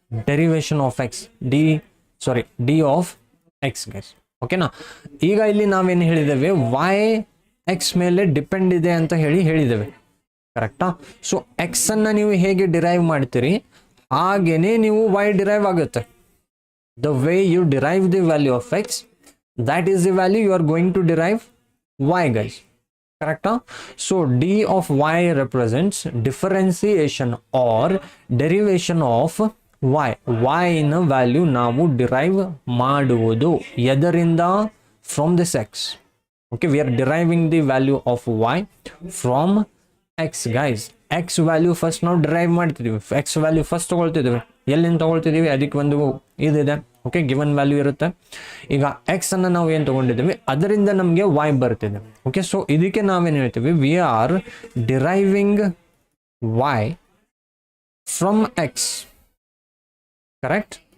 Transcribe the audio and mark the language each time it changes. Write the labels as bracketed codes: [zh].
[en] Derivation of x, d of x guys. [kn] ಓಕೆನಾ? ಈಗ ಇಲ್ಲಿ ನಾವೇನು ಹೇಳಿದ್ದೇವೆ, y ಎಕ್ಸ್ ಮೇಲೆ ಡಿಪೆಂಡ್ ಇದೆ ಅಂತ ಹೇಳಿದ್ದೇವೆ, ಕರೆಕ್ಟಾ? ಸೊ ಎಕ್ಸ್ ಅನ್ನ ನೀವು ಹೇಗೆ ಡಿರೈವ್ ಮಾಡ್ತೀರಿ ಹಾಗೇನೆ ನೀವು y ಡಿರೈವ್ ಆಗುತ್ತೆ. [en] The way you derive the value of x, that is the value you are going to derive y guys, correct? So d of y represents differentiation or derivation of y. [kn] y ನ value ನಾವು derive ಮಾಡುವುದು ಎದರಿಂದ? [en] from this x. okay, we are deriving the value of y from x guys. [kn] x value first ನಾವು derive ಮಾಡ್ತಿದ್ದೀವಿ. x value first ತಗೊಳ್ತಿದ್ದೀವಿ. ಎಲ್ಲಿಂದ ತಗೊಳ್ತಿದ್ದೀವಿ? ಅದಕ್ಕೆ ಒಂದು ಇದಿದೆ, okay, given value ಇರುತ್ತೆ. ಈಗ ಎಕ್ಸ್ ಅನ್ನು ನಾವು ಏನು ತೊಗೊಂಡಿದ್ದೀವಿ ಅದರಿಂದ ನಮಗೆ ವೈ ಬರ್ತಿದೆ. ಓಕೆ, ಸೊ ಇದಕ್ಕೆ ನಾವೇನು ಹೇಳ್ತೀವಿ, [en] We are deriving y from x. [kn] Correct.